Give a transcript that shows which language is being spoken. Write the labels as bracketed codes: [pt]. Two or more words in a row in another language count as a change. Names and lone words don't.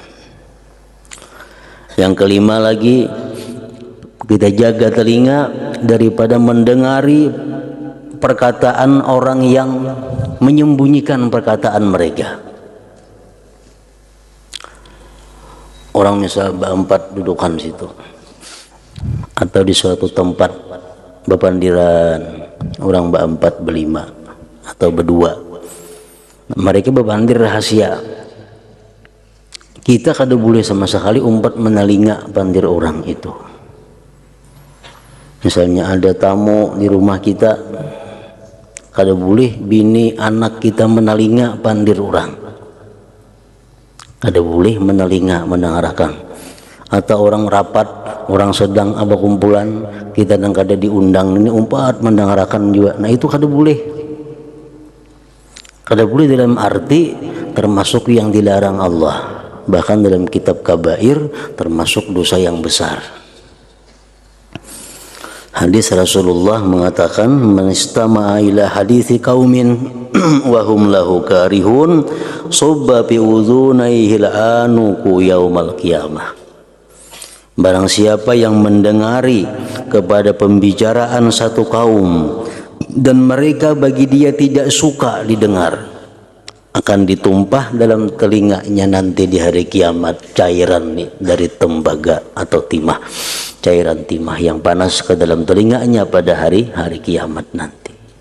[id] Yang kelima lagi, kita jaga telinga daripada mendengari perkataan orang yang menyembunyikan perkataan mereka. [bjn] Orang misal berempat dudukan situ, atau di suatu tempat bepandiran orang berempat, berlima, atau berdua, mereka berpandir rahasia. Kita kada boleh sama sekali umpat menelinga pandir orang itu. Misalnya ada tamu di rumah kita, kada boleh bini anak kita menelinga pandir orang, kada boleh menelinga mendengarkan. Atau orang rapat, orang sedang apa kumpulan, kita dan kada diundang, ini umpat mendengarkan juga. Nah, itu kada boleh. Kada boleh dalam arti termasuk yang dilarang Allah. [id] Bahkan dalam kitab kabair termasuk dosa yang besar. Hadis Rasulullah mengatakan, [ar] من استمع إلى حديث قوم وهم له كارهون صب في أذنيه الآنك يوم القيامة. [id] Barang siapa yang mendengari kepada pembicaraan satu kaum dan mereka bagi dia tidak suka didengar, akan ditumpah dalam telinganya nanti di hari kiamat cairan dari tembaga atau timah, cairan timah yang panas ke dalam telinganya pada hari kiamat nanti.